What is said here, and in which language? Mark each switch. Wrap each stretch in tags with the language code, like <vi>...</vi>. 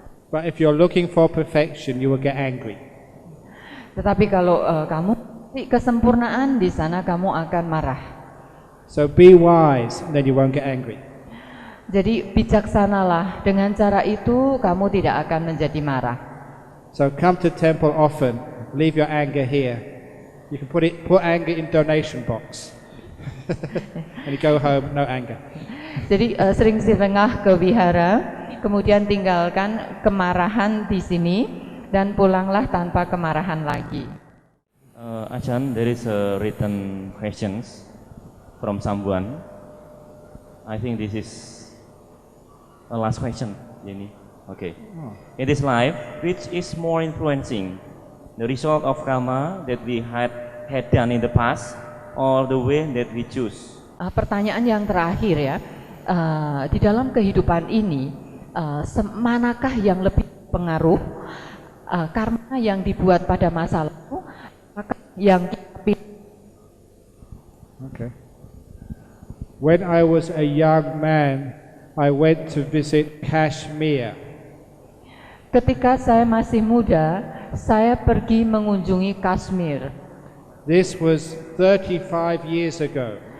<en>But if you're looking for perfection, you will get angry.</en> <id>Tetapi kalau kamu kesempurnaan, di sana kamu akan marah.</id> <en>So be wise, and then you won't get angry.</en> <id>Jadi bijaksanalah, dengan cara itu kamu tidak akan menjadi marah.</id> <en>So come to temple often, leave your anger here. You can put anger in donation box. And you go home, no anger.</en> <id>Jadi sering sirengah ke wihara, kemudian tinggalkan kemarahan di sini dan pulanglah tanpa kemarahan lagi.</id> <en>Ajahn, there is a written questions from someone. I think this is a last question, Jenny. Okay. In this life, which is more influencing, the result of karma that we had done in the past, or the way that we choose?</en> <id>Pertanyaan yang terakhir ya, di dalam kehidupan ini, manakah yang lebih pengaruh, karma yang dibuat pada masa lalu, yang kita pilih?</id> <en>Okay. When I was a young man, I went to visit Kashmir.</en> <id>Ketika saya masih muda, saya pergi mengunjungi Kashmir.</id> <en>This was 35 years ago.</en>